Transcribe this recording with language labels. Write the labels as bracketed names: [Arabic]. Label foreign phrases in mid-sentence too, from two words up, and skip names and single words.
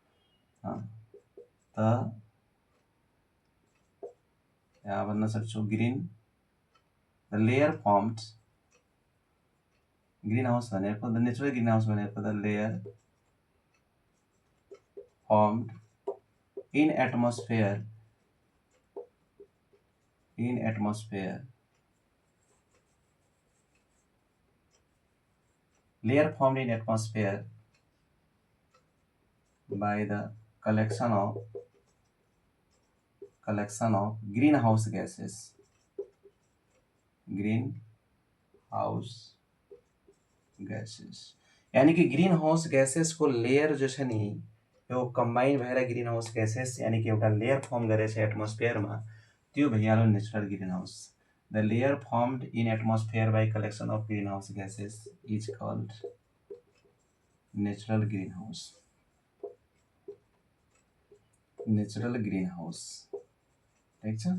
[Nepali] त यहाँ भन्न सक्छौँ ग्रीन, [English] the layer formed, green house भनेको, the natural green house भनेको the layer formed in atmosphere layer formed in atmosphere by the collection of greenhouse gases. [Hindi] यानी कि [English] green house gases [Nepali] को लेयर जो छ नि यो कम्बाइन भएर [English] green house gases [Hindi] यानी कि [Nepali] एउटा [English] layer form [Nepali] गरेछ एटमोस्फियरमा, त्यो भइहाल्यो [English] natural green house. the layer formed in atmosphere by collection of green house gases is called natural green house. [Nepali] ठिक छ.